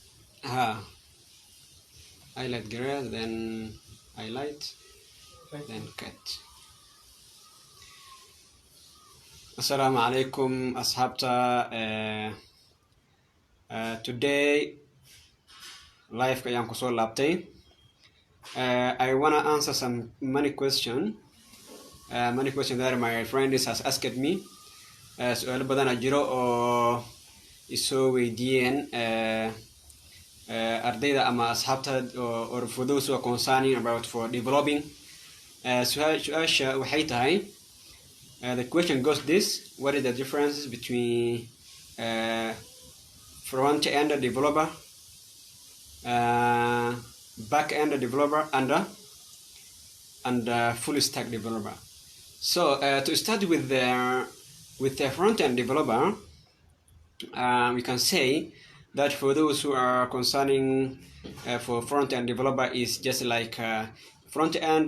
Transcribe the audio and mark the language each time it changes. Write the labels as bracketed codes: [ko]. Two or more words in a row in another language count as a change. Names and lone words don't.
[en] Highlight gray, then highlight, Right. then cut. [ar] السلام عليكم ashabta. [en] Today live [so] kayaan kusoo laabtay. [en] I wanna answer some many questions that my friends has asked me. [so] Su'aalo badan jiro oo isoo weydiiyeen ardayda ama asxaabta [en] or for those who are concerning about for developing. [so] Su'aasha waxay tahay, [en] the question goes this: what is the difference between front-end developer, back-end developer, and full stack developer? So to start with the front-end developer, we can say that for those who are concerning for front-end developer is just like front-end.